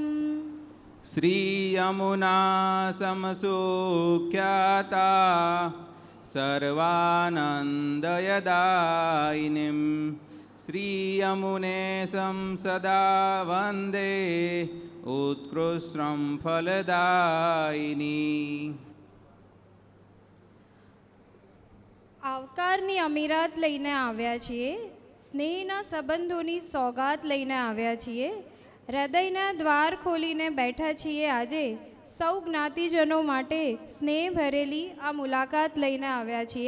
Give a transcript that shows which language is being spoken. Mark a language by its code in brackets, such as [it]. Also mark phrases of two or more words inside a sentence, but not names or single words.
[sa] श्रीयमुना समसुख्याता सर्वानन्दयदायिनीं श्रीयमुने सदा वन्दे उत्कृष्टं फलदायिनी। [gu] આવકારની અમીરાત લઈને આવ્યા છીએ, સ્નેહના સંબંધોની સોગાત લઈને આવ્યા છીએ, હૃદયના દ્વાર ખોલીને બેઠા છીએ આજે સૌ જ્ઞાતિજનો માટે સ્નેહ ભરેલી આ મુલાકાત લઈને આવ્યા છીએ।